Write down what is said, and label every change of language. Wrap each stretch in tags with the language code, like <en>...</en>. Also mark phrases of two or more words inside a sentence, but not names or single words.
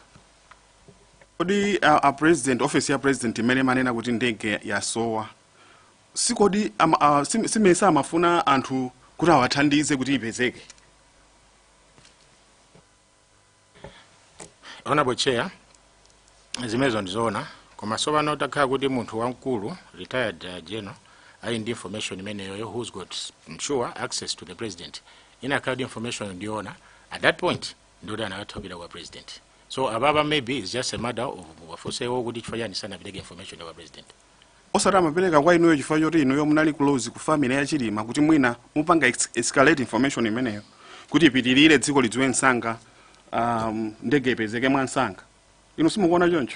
<ny>Kodi a president office ya president imene manena kuti ndege yasowa sikodi simesa amafuna anthu kuti awathandize kuti ipezeke.</ny> <en>Honorable Chair,</en> <ny>zimezo ndizoona koma sopano takhala kuti munthu wamkulu</ny> <en>retired general</en> <ny>ali ndi information imeneyo</ny> <en>who's got sure access to the president</en> <ny>inakhala information ndiona</ny> <en>at that point</en> <ny>ndoti anakathopera kwa president, so ababa</ny> <en>maybe it's just a matter of</en> <ny>wafosewo kuti chifukwa chani sanapiteke information kwa president. Osati amapereka kwa inuyo chifukwa choti inuyo munali close ku family ya Chilima kuti mwina mupanga</ny> <en>escalate information</en> <ny>imeneyo kuti ipitirire dziko lidziwe msanga ndege ipezeke mwa msanga inu simukuona choncho.</ny>